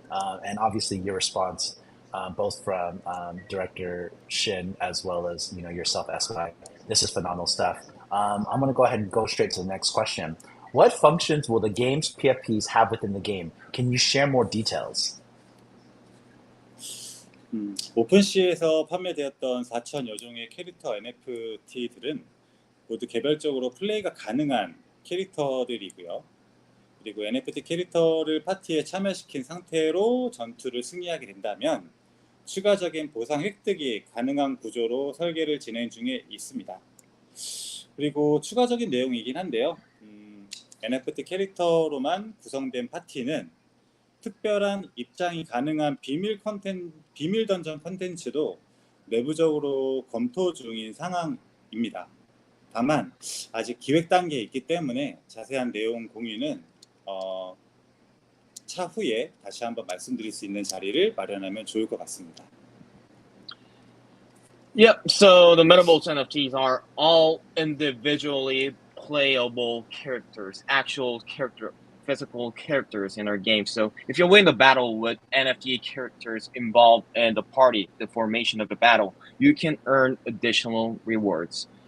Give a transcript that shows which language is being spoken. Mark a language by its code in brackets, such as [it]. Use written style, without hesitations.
[en] And obviously your response, both from Director Shin as well as yourself, SY. This is phenomenal stuff. I'm going to go ahead and go straight to the next question. What functions will the game's PFPs have within the game? Can you share more details? [ko] 오픈시에서 판매되었던 4,000여 종의 캐릭터 NFT들은 모두 개별적으로 플레이가 가능한 캐릭터들이고요. 그리고 NFT 캐릭터를 파티에 참여시킨 상태로 전투를 승리하게 된다면 추가적인 보상 획득이 가능한 구조로 설계를 진행 중에 있습니다. 그리고 추가적인 내용이긴 한데요. NFT 캐릭터로만 구성된 파티는 특별한 입장이 가능한 비밀 던전 컨텐츠도 내부적으로 검토 중인 상황입니다. 다만 아직 기획 단계에 있기 때문에 자세한 내용 공유는 차후에 다시 한번 말씀드릴 수 있는 자리를 마련하면 좋을 것 같습니다. [en] Yep, so the Metabolts NFTs are all individually playable characters, actual character, physical characters in our game. So if you win the battle with NFT characters involved in the party, the formation of the battle, you can earn additional rewards.